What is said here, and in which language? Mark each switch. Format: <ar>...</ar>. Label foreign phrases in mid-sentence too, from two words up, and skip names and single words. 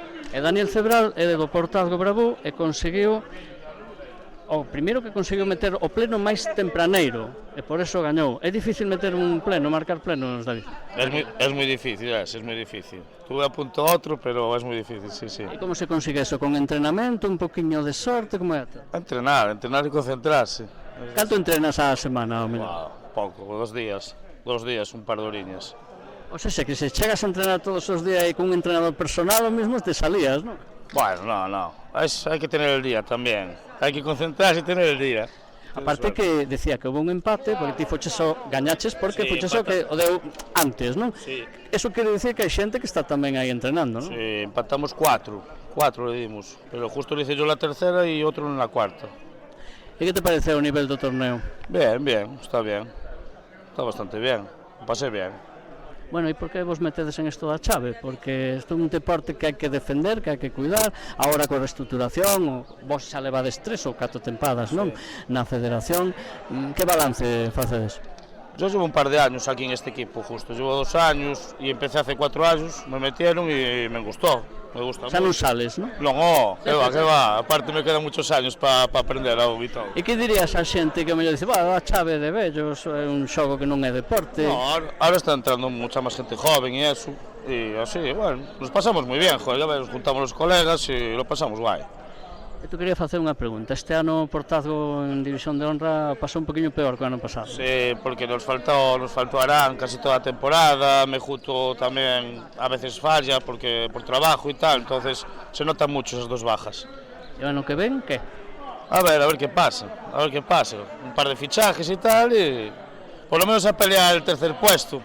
<gl>E Daniel Cebral é do Portazgo Bravú e conseguiu o primeiro que conseguiu meter o pleno máis tempraneiro e por eso gañou. É difícil meter un pleno, marcar plenos, David.</gl> <es>Es muy difícil, es muy difícil. Tuve a punto otro, pero es muy difícil, sí, sí.</es> <gl>E como se consigue eso? Con entrenamento, un poquinho de sorte, como é?</gl> <es>Entrenar y concentrarse.</es> <gl>Canto entrenas á semana, ao mellor?</gl> <es>Poco, 2 días, un par de horiñas. O sea,</es> <gl>que se chegas a entrenar todos os días e con un entrenador personal,</gl> <es>o mismo te salías, ¿no? Bueno, no, hay que tener el día también, hay que concentrarse y tener el día. Aparte que decía que hubo un empate, porque</es> <gl>ti foches o gañaches</gl> <es>porque Sí,</es> <gl>foches o que o deu antes, non?</gl> <es>Sí.</es> <gl>Eso quere dicir que hai xente que está tamén aí entrenando, non?</gl> <es>Sí, empatamos 4 le dimos, pero justo le hice yo la tercera y otro en la cuarta.</es> <gl>E que te pareceu o nivel do torneo?</gl> <es>Bien, está bastante bien, lo pasé bien.</es> <gl>Bueno, e por que vos metedes en isto da chave? Porque isto é un deporte que hai que defender, que hai que cuidar, agora coa reestructuración, vos xa levades 3 ou 4 tempadas, non? Na federación, que balance facedes?</gl> <es>Yo llevo un par de años aquí en este equipo, justo, llevo 2 años y empecé hace 4 años, me metieron y me gustó, me gusta</es> <gl>Xa non</gl> <es>mucho.</es> <gl>sales, non?</gl> <es>No, que va, aparte me quedan muchos años para aprender algo y todo.</es> <gl>E que dirías a xente que mellor dice, a chave de vellos é un xogo que non é deporte?</gl> <es>No, ahora está entrando mucha más gente joven y eso, y así, bueno, nos pasamos muy bien, joder, ya ves, nos juntamos los colegas y lo pasamos guay.</es> <gl>E tu quería facer unha pregunta, este ano o Portazgo en División de Honra pasou un poquinho peor que o ano pasado.</gl> <es>Sí, porque nos faltó Arán casi toda la temporada, Mejuto también a veces falla porque por trabajo y tal, entonces se notan mucho esas 2 bajas.</es> <gl>E o ano que ven, que?</gl> <es>A ver qué pasa, un par de fichajes y tal y por lo menos a pelear el tercer puesto.</es>